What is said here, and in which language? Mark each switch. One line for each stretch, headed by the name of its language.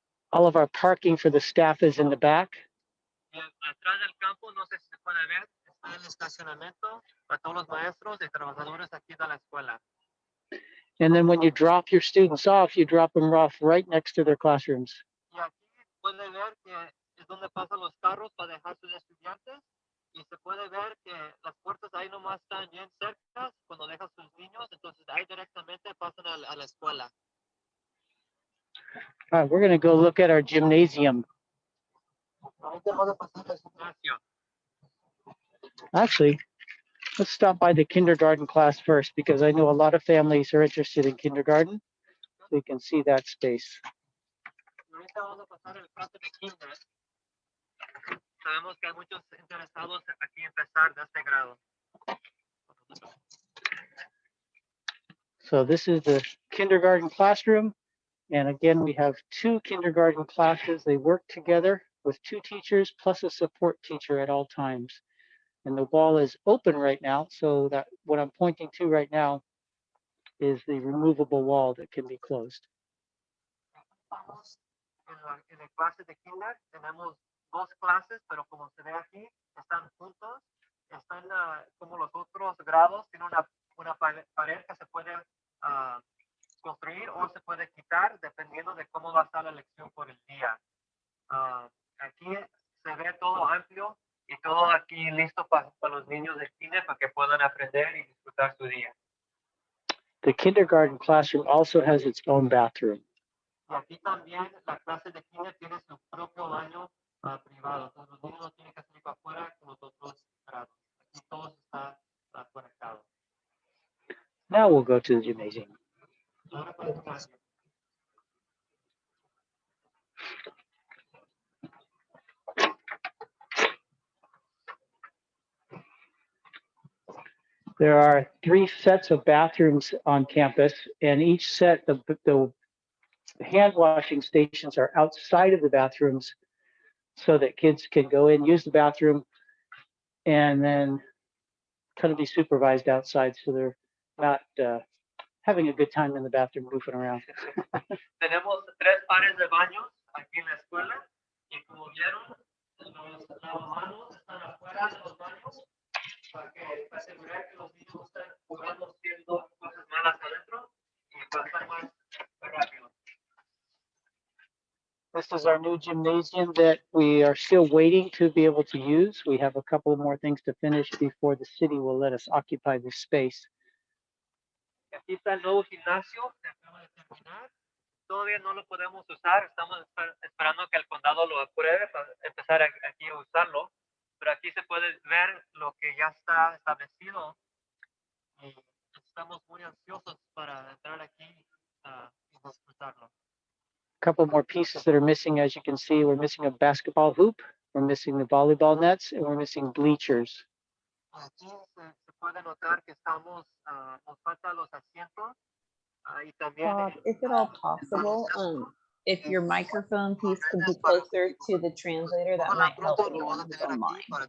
English: All of our parking for the staff is in the back.
Spanish: Y atrás del campo, no sé si se puede ver, está el estacionamiento para todos los maestros y trabajadores aquí de la escuela.
English: And then when you drop your students off, you drop them off right next to their classrooms.
Spanish: Y aquí puede ver que es donde pasan los carros para dejar sus estudiantes y se puede ver que las puertas ahí nomás están bien cerca cuando dejan sus niños, entonces ahí directamente pasan a la escuela.
English: All right, we're going to go look at our gymnasium.
Spanish: Ahorita vamos a pasar al gimnasio.
English: Actually, let's stop by the kindergarten class first because I know a lot of families are interested in kindergarten. So you can see that space.
Spanish: Ahorita vamos a pasar el clase de kinder. Sabemos que hay muchos interesados aquí en empezar de este grado.
English: So this is the kindergarten classroom. And again, we have 2 kindergarten classes. They work together with 2 teachers plus a support teacher at all times. And the wall is open right now. So that what I'm pointing to right now is the removable wall that can be closed.
Spanish: Estamos en el clase de kinder, tenemos 2 clases, pero como se ve aquí, están juntos, están como los otros grados, tienen una pared que se puede construir o se puede quitar dependiendo de cómo va a estar la lección por el día. Aquí se ve todo amplio y todo aquí listo para los niños de kinder para que puedan aprender y disfrutar su día.
English: The kindergarten classroom also has its own bathroom.
Spanish: Y aquí también la clase de kinder tiene su propio baño privado. Entonces los niños no tienen que salir para afuera con los otros grados. Aquí todo está conectado.
English: Now we'll go to the gymnasium.
Spanish: Ahora para el gimnasio.
English: There are 3 sets of bathrooms on campus, and each set, the hand washing stations are outside of the bathrooms so that kids can go in, use the bathroom, and then kind of be supervised outside so they're not having a good time in the bathroom goofing around.
Spanish: Tenemos 3 pares de baños aquí en la escuela y como vieron, los lavamanos están afuera de los baños para asegurar que los niños no están jugando haciendo cosas malas adentro y pasar más rápido.
English: This is our new gymnasium that we are still waiting to be able to use. We have a couple more things to finish before the city will let us occupy this space.
Spanish: Aquí está el nuevo gimnasio que acaba de terminar. Todavía no lo podemos usar. Estamos esperando que el condado lo apruebe para empezar aquí a usarlo. Pero aquí se puede ver lo que ya está establecido. Y estamos muy ansiosos para entrar aquí y disfrutarlo.
English: A couple more pieces that are missing, as you can see, we're missing a basketball hoop, we're missing the volleyball nets, and we're missing bleachers.
Spanish: Aquí se puede notar que estamos, nos faltan los asientos y también.
English: Bob, is it all possible? If your microphone piece could be closer to the translator, that might help anyone who's online.